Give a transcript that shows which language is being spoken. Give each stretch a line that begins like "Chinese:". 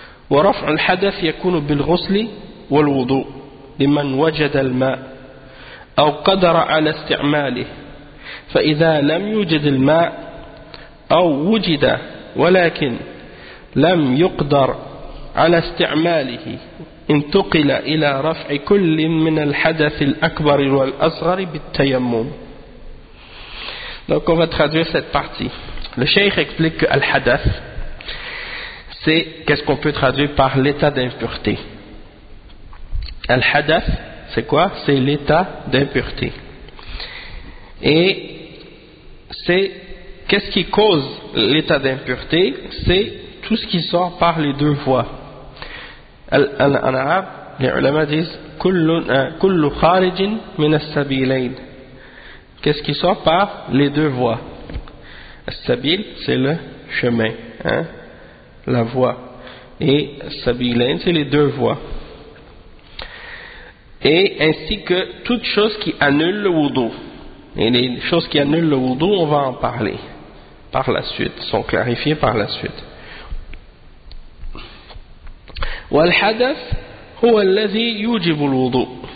Arabic: ورفع الحدث يكون بالغسل والوضوء لمن وجد الماء أو قدر على استعماله فإذا لم يوجد الماء أو وجد ولكن لم يقدر على استعماله انتقل إلى رفع كل من الحدث الأكبر والأصغر بالتيمم.
French: Donc on va traduire cette partie. Le cheikh explique que al-hadath, c'est qu'est-ce qu'on peut traduire par l'état d'impureté. Al-hadath, c'est quoi? C'est l'état d'impureté. Et c'est qu'est-ce qui cause l'état d'impureté? C'est tout ce qui sort par les deux voies. En arabe, les ulama disent
Arabic: kullu kharijin min as-sabilayn.
French: Qu'est-ce qui sort par les deux voies? As-sabil, c'est le chemin, hein, la voie. Et as-sabilayn, c'est les deux voies. Et ainsi que toute chose qui annule le wudu. Et les choses qui annulent le wudu, on va en parler par la suite, sont clarifiées par la suite.
Arabic: والحدث هو الذي يوجب الوضوء.